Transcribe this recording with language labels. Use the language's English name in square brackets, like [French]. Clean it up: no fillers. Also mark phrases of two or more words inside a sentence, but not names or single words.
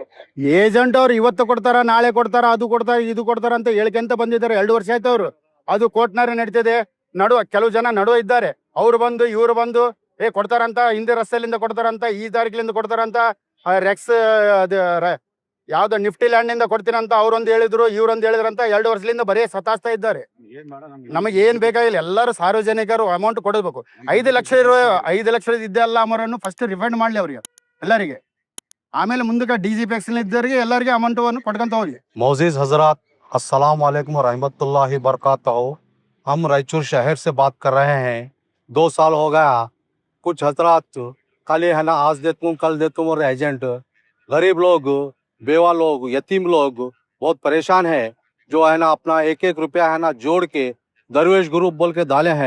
[Kannada] ಏಜೆಂಟ್ ಅವ್ರು ಇವತ್ತು ಕೊಡ್ತಾರ, ನಾಳೆ ಕೊಡ್ತಾರ, ಅದು ಕೊಡ್ತಾರ, ಇದು ಕೊಡ್ತಾರ ಅಂತ ಹೇಳ್ಕೊಂತ ಬಂದಿದ್ದಾರೆ, 2 ವರ್ಷ ಆಯ್ತು ಅವರು, ಅದು ಕೋರ್ಟ್ನಾರೆ ನಡೀತದೆ, ನಡುವ ಕೆಲವು ಜನ ನಡುವ ಇದ್ದಾರೆ, ಅವ್ರು ಬಂದು ಇವ್ರು ಬಂದು ಕೊಡ್ತಾರಂತ, ಹಿಂದೆ ರಸ್ತೆಲಿಂದ ಕೊಡ್ತಾರಂತ, ಈ ತಾರೀಕಿಲಿಂದ ಕೊಡ್ತಾರಂತ, ರೆಕ್ಸ್ ಯಾವ್ದೋ ನಿಫ್ಟಿ ಲ್ಯಾಂಡ್ ನಿಂದ ಕೊಡ್ತೀನಂತ ಅವ್ರೊಂದು ಹೇಳಿದ್ರು, ಇವ್ರೊಂದು ಹೇಳಿದ್ರಂತ, 2 ವರ್ಷದಿಂದ ಬರೀ ಸತಾಸ್ತಾ ಇದ್ದಾರೆ। ನಮಗೆ ಏನ್ ಬೇಕಾಗಿಲ್ಲ, ಎಲ್ಲರೂ ಸಾರ್ವಜನಿಕರು ಅಮೌಂಟ್ ಕೊಡಬೇಕು। 5 ಲಕ್ಷ ಇದೆಲ್ಲ ಅಮೌಂಟನ್ನು [English] first refund [Kannada] ಮಾಡ್ಲಿ ಅವರಿಗೆ ಎಲ್ಲರಿಗೆ, ಆಮೇಲೆ ಮುಂದಕ್ಕೆ DGPS ಇದ್ದವರಿಗೆ ಎಲ್ಲರಿಗೆ ಅಮೌಂಟ್ ಕೊಡ್ಕೊಂತ ಹೋಗಿ। [Hindi] मौजूद हजरात, [Arabic] السلام عليكم رحمة الله بركاته. [Hindi] हम रायचूर शहर से बात कर रहे हैं। 2 साल हो गया, कुछ हजरात खाली है ना आज देता हूँ कल देता हूँ, और एजेंट गरीब लोग, बेवा लोग, यतीम लोग बहुत परेशान है, जो है ना अपना 1-1 रुपया है ना जोड़ के दरवेश ग्रुप बोल के डाले हैं।